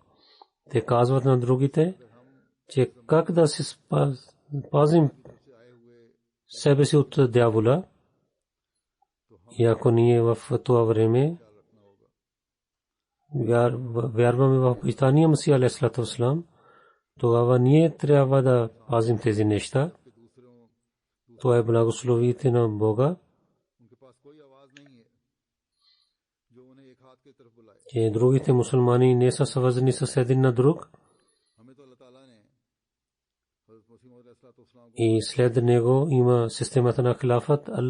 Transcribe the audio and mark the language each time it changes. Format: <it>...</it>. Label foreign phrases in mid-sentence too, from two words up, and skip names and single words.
<bg>Те казват на другите, че как да се пазим себе си от дявола. И ако ние в това време вярваме в обещания Месия</bg> <ar>عليه وسلم,</ar> <bg>тогава ние трябва да пазим тези неща. Това е благословите на Бога, че другите мусулмани не са свързани с един на друг. И след него има системата на хилафът.</bg>